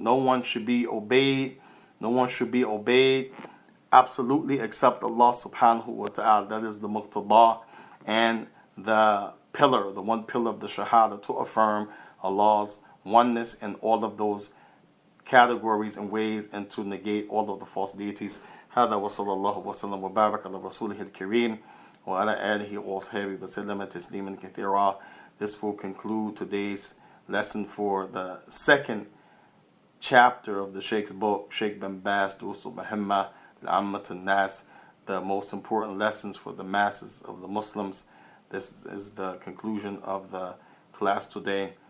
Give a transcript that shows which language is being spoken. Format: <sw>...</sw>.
<en>No one should be obeyed. No one should be obeyed absolutely except Allah subhanahu wa ta'ala. That is the Muqtada and the pillar, the one pillar of the Shahada, to affirm Allah's oneness in all of those categories and ways, and to negate all of the false deities.</en> <ar>هذا وصلى الله وسلم وبارك على رسوله الكريم وعلى آله وصحبه وسلم تسليما كثيرا.</ar> <en>This will conclude today's lesson for the second chapter of the Shaykh's book, Shaykh bin Baz Durusul Muhimma L'Ammat Nas, the most important lessons for the masses of the Muslims. This is the conclusion of the class today.</en>